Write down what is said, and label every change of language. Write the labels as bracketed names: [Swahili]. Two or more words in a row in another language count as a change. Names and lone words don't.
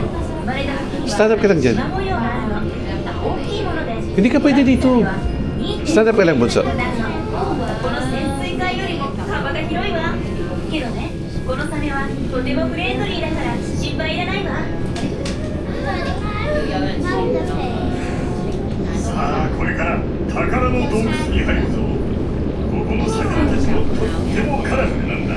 [English] Stand up [Filipino] ka lang dyan. Hindi ka pwede dito. [English] Stand up [Filipino] ka lang, Bunso. [Japanese] けどね、このサメはとてもフレンドリーだから心配いらないわ。さあ、これから宝の洞窟に入るぞ。ここの魚たちもとってもカラフルなんだ。